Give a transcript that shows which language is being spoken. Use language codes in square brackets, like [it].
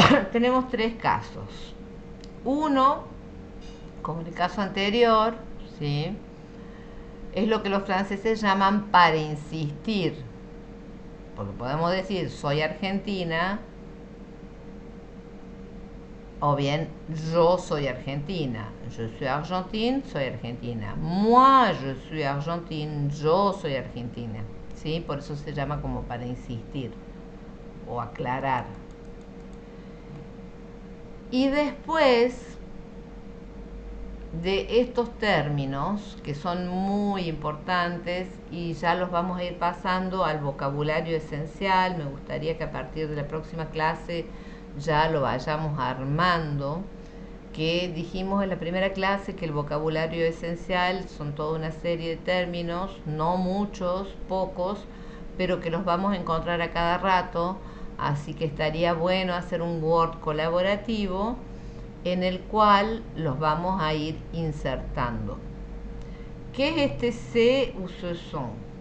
[es] Tenemos tres casos. Uno, como en el caso anterior, ¿sí? Es lo que los franceses llaman para insistir. Porque podemos decir soy argentina, o bien yo soy argentina. [fr] Je suis argentine, [es] soy argentina. [fr] Moi, je suis argentine, [es] yo soy argentina. ¿Sí? Por eso se llama como para insistir o aclarar. Y después de estos términos, que son muy importantes y ya los vamos a ir pasando al vocabulario esencial, me gustaría que a partir de la próxima clase ya lo vayamos armando, que dijimos en la primera clase que el vocabulario esencial son toda una serie de términos, no muchos, pocos, pero que los vamos a encontrar a cada rato, así que estaría bueno hacer un Word colaborativo en el cual los vamos a ir insertando. ¿Qué es este [fr] c'est ou ce sont?